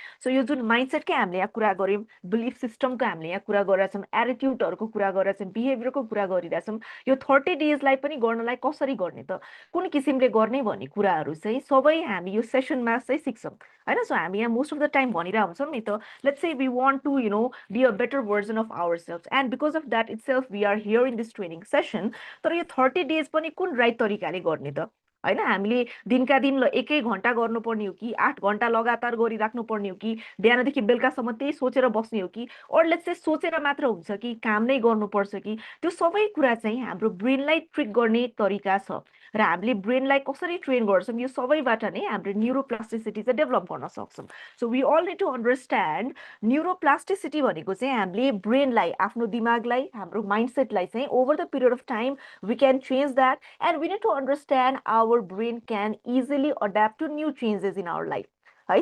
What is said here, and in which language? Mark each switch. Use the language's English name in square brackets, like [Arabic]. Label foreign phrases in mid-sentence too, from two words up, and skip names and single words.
[Nepali] सो यो जुन माइन्डसेटकै हामीले यहाँ कुरा गऱ्यौँ, [English] belief systemको [Nepali] हामीले यहाँ कुरा गरिरहेछौँ, एटिट्युडहरूको कुरा गरिरहेछौँ, बिहेभियरको कुरा गरिरहेछौँ, यो 30 डेजलाई पनि गर्नलाई कसरी गर्ने त, कुन किसिमले गर्ने भन्ने कुराहरू चाहिँ सबै हामी यो सेसनमा चाहिँ सिक्छौँ होइन। सो हामी यहाँ [English] most of the time [Nepali] भनिरहेको हुन्छौँ नि त, [English] let's say we want to be a better version of ourselves, and because of that itself we are here in this training session। [Nepali] तर यो 30 डेज पनि कुन राइट तरिकाले गर्ने त होइन, हामीले दिनका दिन एकै घन्टा गर्नुपर्ने हो कि 8 घन्टा लगातार गरिराख्नु पर्ने हो कि बिहानदेखि बेलुकासम्म त्यही सोचेर बस्ने हो कि, और [English] let's say [Nepali] सोचेर मात्र हुन्छ कि काम नै गर्नुपर्छ कि, त्यो सबै कुरा चाहिँ हाम्रो ब्रेनलाई ट्रिक गर्ने तरिका छ। र हामीले ब्रेनलाई कसरी ट्रेन गर्छौँ यो सबैबाट नै हाम्रो न्युरोप्लास्टिसिटी चाहिँ डेभलप गर्न सक्छौँ। [English] so we all need to understand neuroplasticity [Nepali] भनेको चाहिँ हामीले ब्रेनलाई, आफ्नो दिमागलाई, हाम्रो माइन्डसेटलाई चाहिँ [English] over the period of time we can change that, and we need to understand our brain can easily adapt to new changes in our life है।